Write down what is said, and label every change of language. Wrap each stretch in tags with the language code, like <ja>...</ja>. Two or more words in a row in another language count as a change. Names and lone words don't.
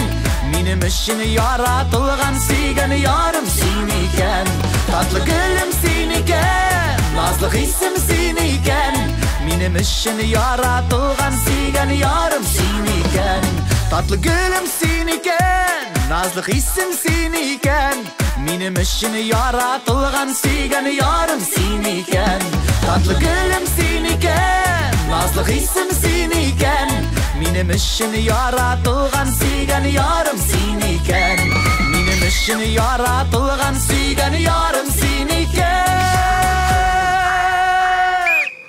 <tt>Минем өчен яратылган сөйгән ярым син икән. Татлы гөлем син икән, назлы хисем син икән. Минем өчен яратылган сөйгән ярым син икән. Татлы гөлем син икән, назлы хисем син икән.</tt> <kk>Минем үшін яратылған сүйген ярым сен екен. Татлы гүлім сен екен, назлы қисым сен екен. Минем үшін яратылған сүйген ярым сен екен. Минем үшін яратылған сүйген ярым сен екен.</kk>